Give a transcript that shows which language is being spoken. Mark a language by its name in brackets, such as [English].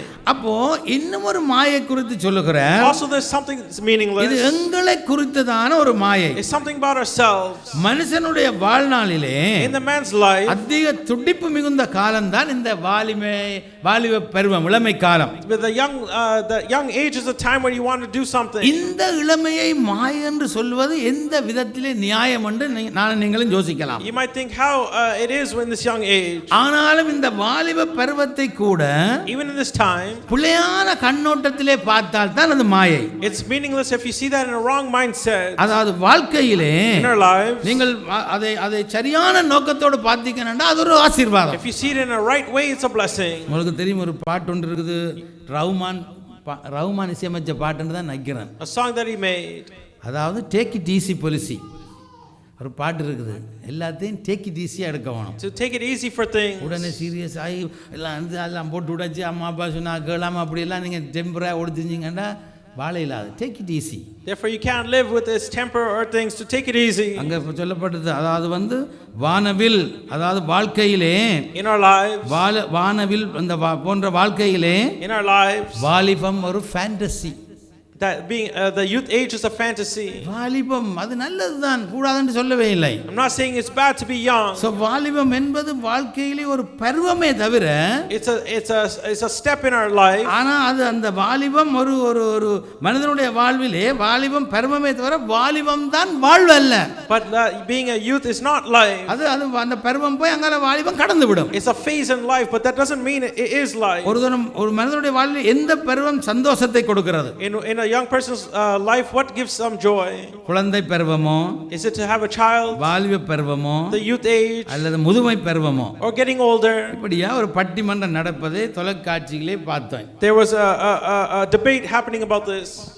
[Tamil] அப்போ இன்னும் ஒரு மாயை குறித்து சொல்லுகிறார். [English] Also, there's something that's meaningless. [Tamil] இது எங்களை குறித்ததான ஒரு மாயை. [English] It's something about ourselves. [Tamil] மனுஷனுடைய வாழ்நாளிலே [English] In the man's life, [Tamil] அதிக துடிப்பு மிகுந்த காலம் தான் இந்த வாலிப பருவம், இளமை காலம். [English] with the young age is the time when you want to do something. [Tamil] இந்த இளமையை மாயை என்று சொல்வது எந்த விதத்திலே நியாயம் என்று நான் நீங்களும் யோசிக்கலாம். [English] You might think how it is in this young age. [Tamil] ஆனாலும் இந்த வாலிப பருவத்தை கூட [English] Even in this time, [Tamil] புலையான கண்ணோட்டத்திலே பார்த்தால் தான் அது மாயை. [English] it's meaningless if you see that in a wrong mindset. [Tamil] அதாவது வாழ்க்கையிலே [English] In our lives, [Tamil] நீங்கள் அதை சரியான நோக்கத்தோடு பார்த்தீங்கன்னா அது ஒரு ஆசீர்வாதம். [English] if you see it in a right way, it's a blessing. [Tamil] உங்களுக்கு தெரியும் ஒரு பாட்டு ஒன்று இருக்குது, ரஹ்மான் இசையமைச்ச பாட்டுன்னு தான் நினைக்கிறேன். [English] A song that he made. [Tamil] அதாவது [English] take it easy [Tamil] பாலிசி ஒரு பாட்டு இருக்குது. எல்லாத்தையும் [English] take it ஈஸியாக [Tamil] எடுக்க வேணும். [English] To take it easy for things. [Tamil] உடனே சீரியஸ் ஆகி எல்லாம் போட்டு விடாச்சு அம்மா அப்பா சொன்னா கேளாம அப்படியெல்லாம் நீங்கள் டெம்பரா ஒடுத்துச்சிங்கன்னா வாழ இல்லாது. [English] Take it easy. Therefore, you can't live with this temper or things. To take it easy. [Tamil] அங்கே சொல்லப்பட்டது அதாவது வானவில், அதாவது வாழ்க்கையிலே, [English] in our lives, [Tamil] வானவில் அந்த போன்ற வாழ்க்கையிலே, [English] in our lives, [Tamil] வாலிபம் ஒரு fantasy. [English] that being the youth age is a fantasy. [Tamil] வாலிபம் அது நல்லதுதான், கூடாதுன்னு சொல்லவே இல்லை. [English] I'm not saying it's bad to be young. [Tamil] So வாலிபம் என்பது வாழ்க்கையிலே ஒரு பருவமே தவிர [English] it's a step in our life. [Tamil] ஆனா அது அந்த வாலிபம் ஒரு மனிதனுடைய வாழ்விலே வாலிபம் பருவமே தவிர வாலிபம் தான் வாழ்வு அல்ல. [English] But being a youth is not life. [Tamil] அது அந்த பருவம் போய் அங்கால வாலிபம் கடந்து விடும். [English] It's a phase in life, but that doesn't mean it is life. [Tamil] ஒரு மனிதனுடைய வாழ்வில் எந்த பருவம் சந்தோஷத்தை கொடுக்கிறது? [English] In a young person's life, what gives some joy? [Tamil] குழந்தை பருவமோ, [English] is it to have a child, [Tamil] வாலிப பருவமோ, [English] the youth age, [Tamil] அல்லது முதுமை பருவமோ, [English] or getting older? [Tamil] இப்படியா ஒரு பட்டிமன்றம் நடப்பதை தொலைக்காட்சியிலே பார்த்தேன். [English] There was a debate happening about this.